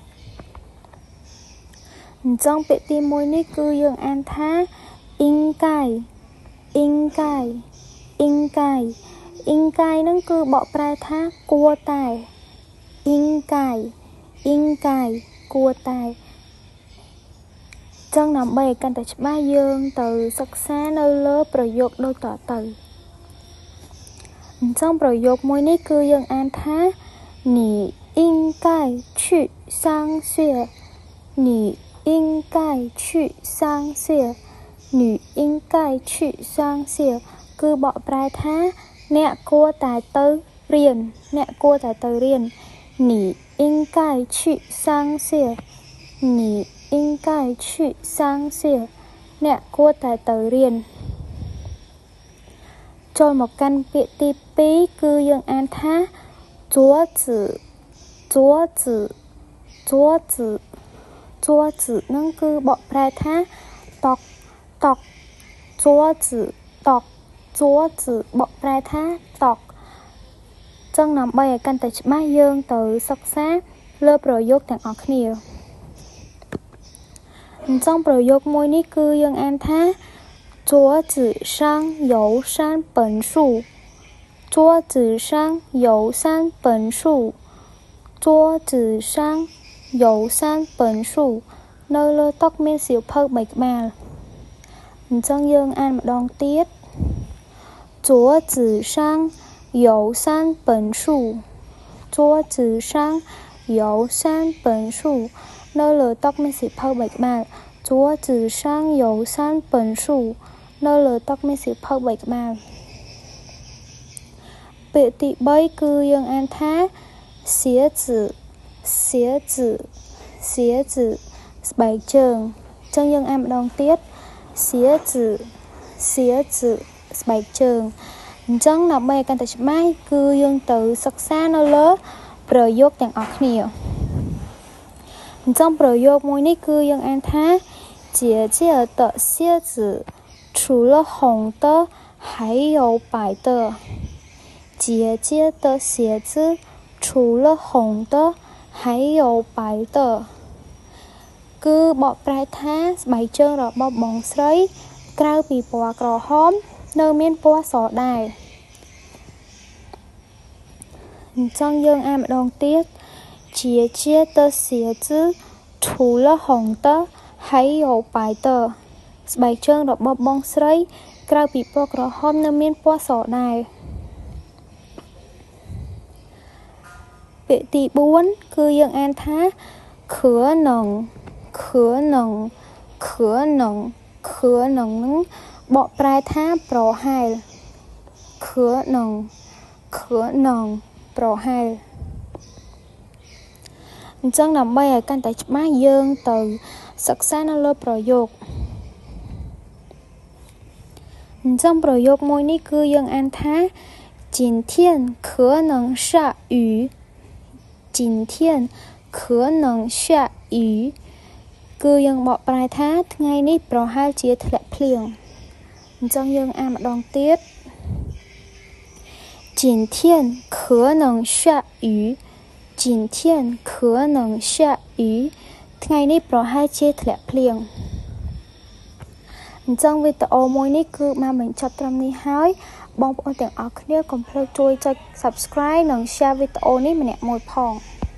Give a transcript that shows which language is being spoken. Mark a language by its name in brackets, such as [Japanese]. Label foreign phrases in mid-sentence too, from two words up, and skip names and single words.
[Khmer] អញ្ចឹងពាក្យទី1នេះគឺយើងអានថាអ៊ីងកាយនឹងគឺបកប្រែថាគួរតែអ៊ីងកាយគួរតែចឹងដើម្បីឲ្យកាន់តែច្បាស់យើងទៅសិក្សានៅលើប្រយោគដូចតទៅ អញ្ចឹងប្រយោគមួយនេះគឺយើងអានថា [Chinese] 你应该去上学你应该去上学你应该去上学 [Khmer] គឺបកប្រែថាអ្នកគួរតែទៅរៀន [Chinese] 你应该去上学你应该去上学 [Khmer] អ្នកគួរតែទៅរៀនចូលមកកាន់ពាក្យទី2គឺយើងអានថា桌子 នឹងគឺបកប្រែថាតុ桌子បកប្រែថាតុចឹងដើម្បីឲ្យកាន់តែច្បាស់យើងទៅសិក្សាលើប្រយោគទាំងអស់គ្នាអ ញ្ចឹងប្រយោគមួយនេះគឺយើងអានថា [Chinese] 桌子上有3本书桌子上有3本书桌子上有3本书 [Khmer] នៅលើតុមានសៀវភៅ3ក្បាលអញ្ចឹងយើងអា នម្ដងទៀត [Chinese] 桌子上有3本书桌子上有3本书 [Khmer] នៅលើតុមានសៀវភៅ3ក្បាល [Chinese] 桌子上有3本书 [Khmer] នៅលើតុមានសៀវភៅ3ក្បាលពាក្យទី3គឺយើងអានថា鞋子ស្បែកជើងអញ្ចឹងយើងអានម្ដងទៀត鞋子 ស្បែកជើងអញ្ចឹងដើម្បីឲ្យកាន់តែច្បាស់គឺយើងទៅសិក្សានៅលើប្រ យោគទាំងអស់គ្នាអញ្ចឹងប្រយោគមួយនេះគឺយើងអានថា [Chinese] 姐姐的鞋子除了红的还有白的姐姐的鞋子除了红的还有白的 [Khmer] គឺបកប្រែថាស្បែកជើងរបស់បងស្រីក្រៅពីពណ៌ក្រហមនៅមានពណ៌សដែរ អញ្ចឹងយើងអានម្ដងទៀត [Chinese] 姐姐的鞋子除了红的还有白的 [Khmer] ស្បែកជើងរបស់បងស្រីក្រៅពីពណ៌ក្រហមនៅមានពណ៌សដែរ ពាក្យទី4គឺយើងអានថា可能នឹងបកប្រែថាប្រហែល可能ប្រហែល អញ្ចឹងដើម្បីឲ្យកាន់តែច្បាស់យើងទៅសិក្សានៅលើប្រយោគអញ្ចឹងប្រយោគមួយនេះគឺយើងអានថា [Chinese] 今天可能下雨今天可能下雨 [Khmer] គឺយើងបកប្រែថាថ្ងៃនេះប្រហែលជាធ្លាក់ភ្លៀងអញ្ចឹងយើងអានម្ដងទៀត [Chinese] 今天可能下雨今天可能下雨 [Khmer] ថ្ងៃនេះប្រហែលជាធ្លាក់ភ្លៀងអញ្ចឹងវីដេអូមួយនេះគឺបានបញ្ចប់ត្រឹមនេះហើយបងប្អូនទាំងអស់គ្នាកុំភ្លេចជួយចុច Subscribe និង Share វីដេអូនេះម្នាក់មួយផង